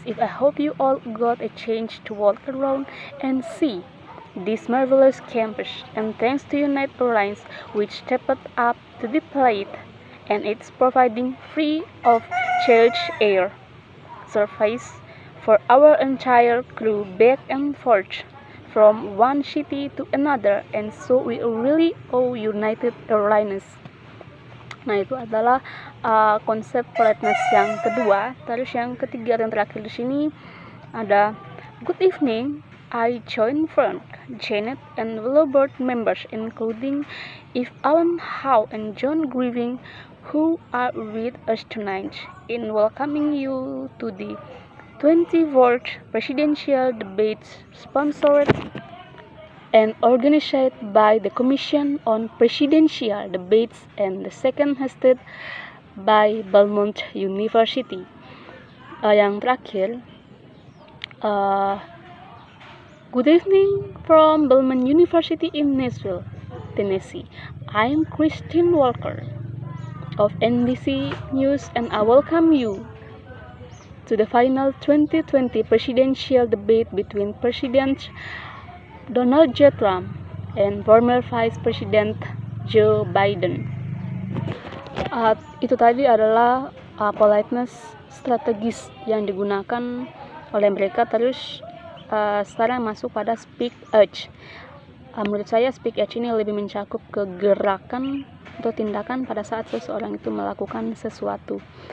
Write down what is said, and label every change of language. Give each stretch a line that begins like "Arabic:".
English: If I hope you all got a chance to walk around and see this marvelous campus, and thanks to United Airlines which stepped up to the plate, and it's providing free of charge air service for our entire crew back and forth from one city to another, and so we really owe United Airlines.
Indonesian: Nah, itu adalah konsep politeness yang kedua. Terus yang ketiga dan terakhir di sini ada
English: good evening. I join Frank, Janet, and fellow board members including Eve Allen Howe and John Grieving, who are with us tonight, in welcoming you to the 24th Presidential Debates sponsored and organized by the Commission on Presidential Debates and the second hosted by Belmont University.
Indonesian: Yang terakhir,
English: good evening from Belmont University in Nashville, Tennessee. I'm Christine Walker of NBC News, and I welcome you to the final 2020 presidential debate between President Donald J. Trump and former Vice President Joe Biden.
Indonesian: Itu tadi adalah politeness strategis yang digunakan oleh mereka. Terus sekarang masuk pada speak edge. Menurut saya speak edge ini lebih mencakup kegerakan atau tindakan pada saat seseorang itu melakukan sesuatu.